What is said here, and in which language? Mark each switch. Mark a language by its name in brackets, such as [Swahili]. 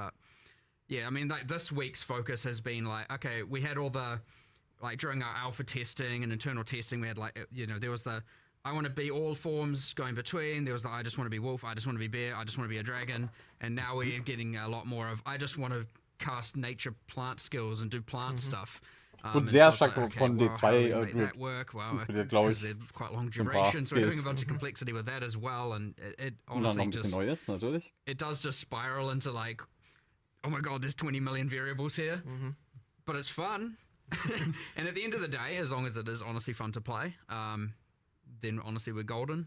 [English] But yeah, I mean, like this week's focus has been like, okay, we had all the, like during our alpha testing and internal testing, we had like, you know, there was the I want to be all forms going between. There was the I just want to be wolf, I just want to be bear, I just want to be a dragon. And now we're getting a lot more of I just want to cast nature plant skills and do plant stuff. [German] Und sehr stark von D2 inspiriert, glaube ich. [English] Quite long duration, so we're doing a bunch of complexity with that as well. And it honestly just [German] Neues, natürlich. [English] It does just spiral into like, oh my god, there's 20 million variables here. But it's fun. And at the end of the day, as long as it is honestly fun to play, then honestly we're golden.